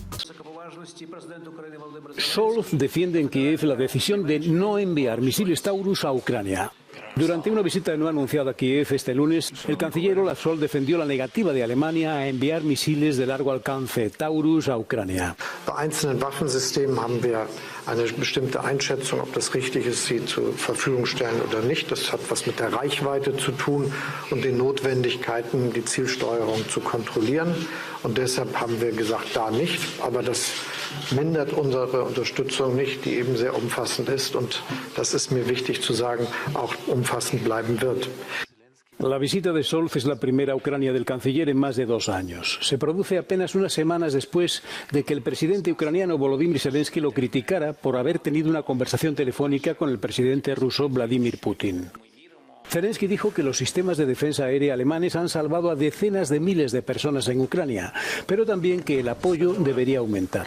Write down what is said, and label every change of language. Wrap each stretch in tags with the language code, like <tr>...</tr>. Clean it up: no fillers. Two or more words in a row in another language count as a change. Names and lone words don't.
<es>Scholz defiende en Kiev la decisión de no enviar misiles Taurus a Ucrania. Durante una visita no anunciada a Kiev este lunes, el canciller Olaf Scholz defendió la negativa de Alemania a enviar misiles de largo alcance Taurus a Ucrania.</es> <de>Bei einzelnen Waffensystemen haben wir eine bestimmte Einschätzung, ob das richtig ist, sie zur Verfügung stellen oder nicht. Das hat was mit der Reichweite zu tun und den Notwendigkeiten, die Zielsteuerung zu kontrollieren. Und deshalb haben wir gesagt, da nicht. Aber das mindert unsere Unterstützung nicht, die eben sehr umfassend ist. Und das ist mir wichtig zu sagen, auch umfassend bleiben wird.</de> <es>La visita de Scholz es la primera a Ucrania del canciller en más de 2 años. Se produce apenas unas semanas después de que el presidente ucraniano Volodymyr Zelensky lo criticara por haber tenido una conversación telefónica con el presidente ruso Vladimir Putin. Zelensky dijo que los sistemas de defensa aérea alemanes han salvado a decenas de miles de personas en Ucrania, pero también que el apoyo debería aumentar.</es>